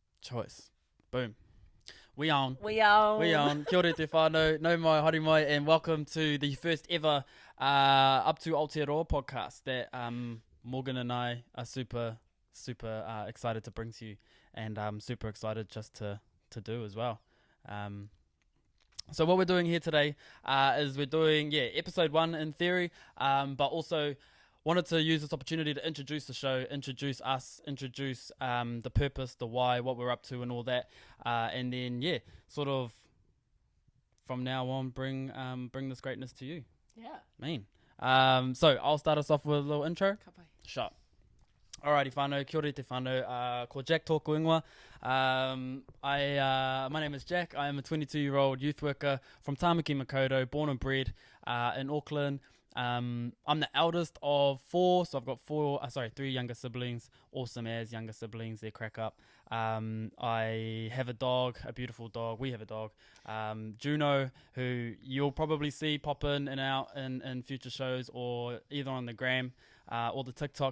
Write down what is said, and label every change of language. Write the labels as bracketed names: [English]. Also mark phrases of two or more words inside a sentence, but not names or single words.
[English] choice. Boom. We on. We on. [Māori] Kia ora te whānau, no mai, haere mai, [English] and welcome to the first ever Up2 Aotearoa podcast that Morgan and I are super excited to bring to you, and I'm super excited just to do as well. So what we're doing here today is we're doing, episode 1 in theory, but also wanted to use this opportunity to introduce the show, introduce us, introduce the purpose, the why, what we're up to and all that. And then, sort of from now on, bring this greatness to you. Yeah. So I'll start us off with a little intro. Kapai. Shut. Alrighty, [Māori] whānau, kia ora te whānau, ko Jack tōku ingoa. [English] My name is Jack. I am a 22-year-old youth worker from Tāmaki Makaurau, born and bred in Auckland. I'm the eldest of 4, so I've got 3 younger siblings, awesome as younger siblings, they crack up. I have a dog, a beautiful dog, we have a dog, Juno, who you'll probably see pop in and out in future shows, or either on the gram, or the TikTok.